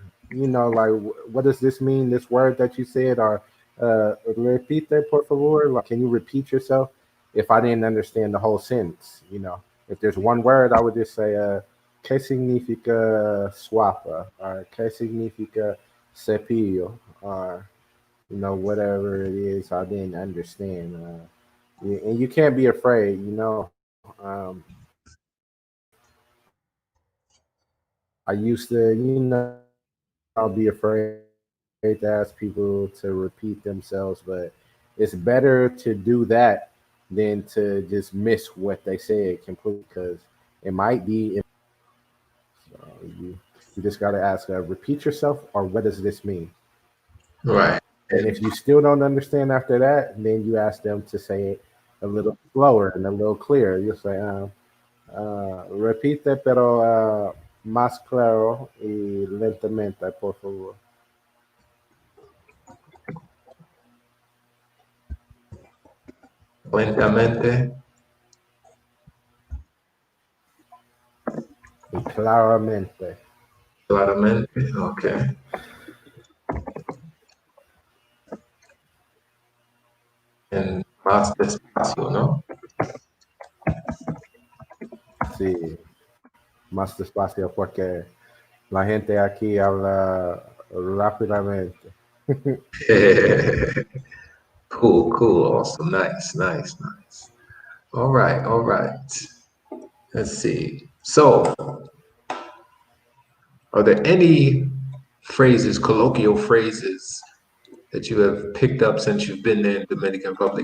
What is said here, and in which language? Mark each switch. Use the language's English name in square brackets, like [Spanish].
[English] Like, what does this mean? This word that you said, or [Spanish] repite por favor. [English] Like, can you repeat yourself? If I didn't understand the whole sentence, if there's one word, I would just say, [Spanish] ¿qué significa swapa? [English] Or [Spanish] ¿qué significa cepillo? [English] Or, whatever it is I didn't understand. And you can't be afraid, I used to, I'll be afraid to ask people to repeat themselves, but it's better to do that than to just miss what they said completely because it might be. So you just got to ask, repeat yourself, or what does this mean? Right. And if you still don't understand after that, then you ask them to say it a little slower and a little clearer. You'll say, [Spanish] repite, pero más claro y lentamente, por favor. lentamente, y claramente. claramente, ok. En más despacio, ¿no? Sí, más despacio porque la gente aquí habla rápidamente. [English] Cool, cool, awesome, nice, nice, nice. All right, all right. Let's see. So, are there any phrases, colloquial phrases that you have picked up since you've been there in Dominican Republic?